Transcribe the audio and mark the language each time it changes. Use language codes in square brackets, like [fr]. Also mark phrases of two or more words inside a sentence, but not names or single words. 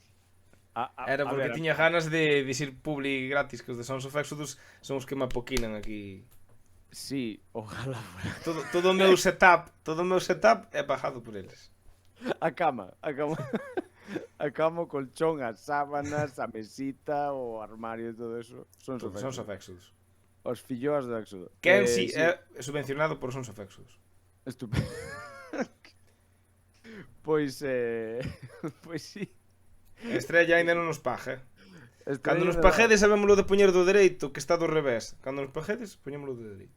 [gl] Era porque tiña ganas de dicir publi gratis, que os de Sons of Exodus son os que me apoquinan aquí. [es] Sí, ojalá fuera. [gl] Todo o meu setup é pagado por eles. A cama. A cama, o colchón, as sábanas, a mesita, o armario e todo eso. Sons of Exodus. Exodus. Os filloas do Éxodo. Kenzie sí. é subvencionado por Sons of Exodus. Estupendo. Pois, pois sí. Estrella ainda non nos paga. Cando nos Estrella paguedes sabémoslo de poñer do dereito, que está do revés. Cando nos paguedes, poñémoslo do dereito.